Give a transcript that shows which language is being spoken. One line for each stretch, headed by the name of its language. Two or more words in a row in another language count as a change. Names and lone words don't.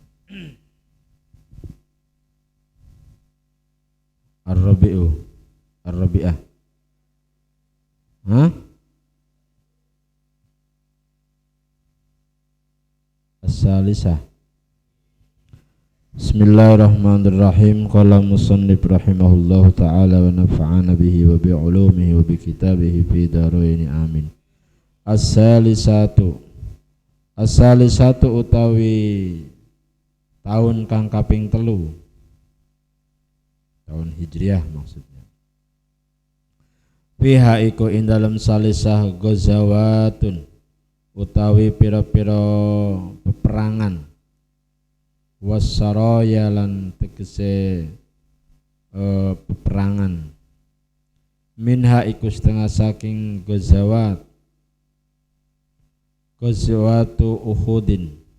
Arabic: الرابع، الرابعة. هاه؟ الثالثة. بسم الله الرحمن الرحيم. قال المصنف رحمه الله تعالى ونفعنا به وبعلومه وبكتابه في الدارين آمين. As-Salisatu.
Javanese: As-Salisatu utawi tahun kang kaping telu.
Indonesian: Tahun Hijriah maksudnya.
Javanese: Fiha iku ing dalem salisah ghazawatun utawi pira-pira peperangan wasaraya lan tegese peperangan minha iku setengah saking
Arabic: غزوة أحد